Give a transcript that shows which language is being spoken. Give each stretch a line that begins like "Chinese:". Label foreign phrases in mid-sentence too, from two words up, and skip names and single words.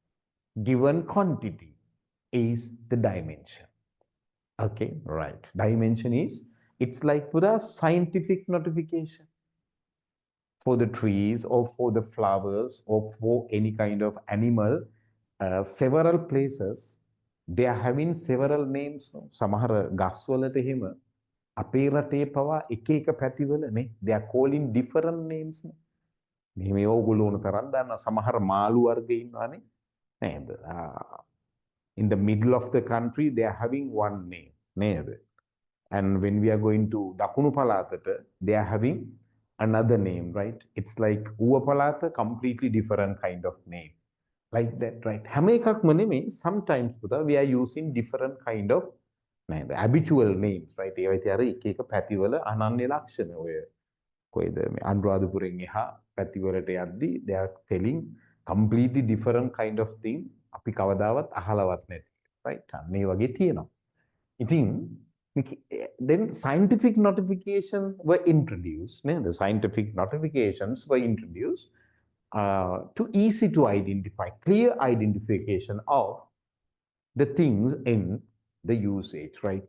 English: Given quantity is the dimension. Okay, right. Dimension is, it's like put a scientific notification for the trees or for the flowers or for any kind of animal. Several places, they are having several names.
Sinhala: සමහර ගස්වලට එහෙම අපේ රටේ පවා එක එක පැතිවල නේ,
English: they are calling different names.
Sinhala: මේ ඕගොල්ලෝ ඕන තරම් දන්න සමහර මාළු වර්ග ඉන්නවානේ නේද?
English: In the middle of the country, they are having one name නේද? And when we are going to දකුණු පළාතට, they are having another name, right? It's like ඌව පළාත completely different kind of name. Like that, right?
Sinhala: හැම එකක්ම නෙමෙයි,
English: sometimes පුතා we are using different kind of නේද? habitual names, right?
Sinhala: ඒවා ඉතින් අර එක එක පැතිවල අනන්‍ය ලක්ෂණ ඔය කොයිද මේ අනුරාධපුරෙන් එහා පැතිවලට යද්දි
English: they are telling completely different kind of thing
Sinhala: අපි කවදාවත් අහලවත් නැති, right? අන්න ඒ වගේ තියෙනවා.
English: ඉතින් then scientific notifications were introduced. The scientific notifications were introduced to easy to identify, clear identification of the things in the usage, right?